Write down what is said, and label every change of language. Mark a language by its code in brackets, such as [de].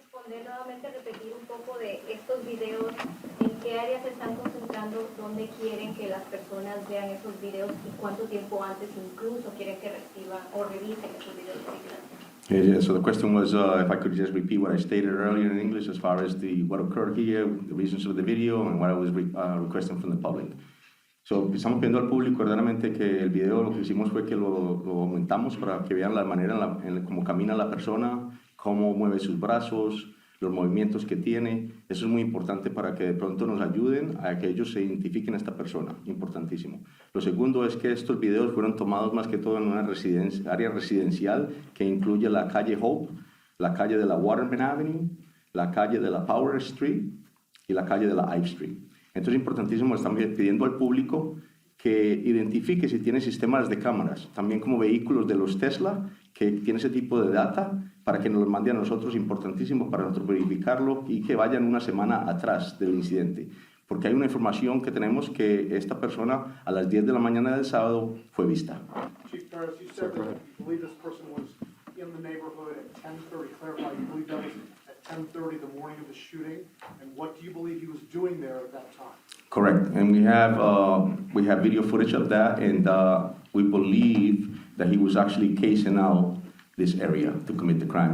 [es] Nuevamente repetir un poco de estos videos, en qué áreas se están concentrando, dónde quieren que las personas vean esos videos y cuánto tiempo antes incluso quieren que reciban o revisen esos videos. [en] Yeah, so the question was if I could just repeat what I stated earlier in English as far as what occurred here, the reasons for the video, and what I was requesting from the public. [es] So, estamos pidiendo al público verdaderamente que el video lo que hicimos fue que lo aumentamos para que vean la manera en cómo camina la persona, cómo mueve sus brazos, los movimientos que tiene. Eso es muy importante para que de pronto nos ayuden a que ellos se identifiquen a esta persona, importantísimo. Lo segundo es que estos videos fueron tomados más que todo en una área residencial que incluye la calle Hope, la calle de la Waterman Avenue, la calle de la Power Street y la calle de la Ive Street. Entonces es importantísimo, estamos pidiendo al público que identifique si tiene sistemas de cámaras, también como vehículos de los Tesla, que tiene ese tipo de data, para que nos lo mande a nosotros, importantísimo para nosotros verificarlo y que vayan una semana atrás del incidente. Porque hay una información que tenemos que esta persona a las 10 de la mañana del sábado fue vista. [en] Chief Ferris, you said that you believe this person was in the neighborhood at 10:30. Clarify, you believe that was at 10:30 the morning of the shooting, and what do you believe he was doing there at that time? Correct, and we have video footage of that, and we believe that he was actually casing out this area to commit the crime.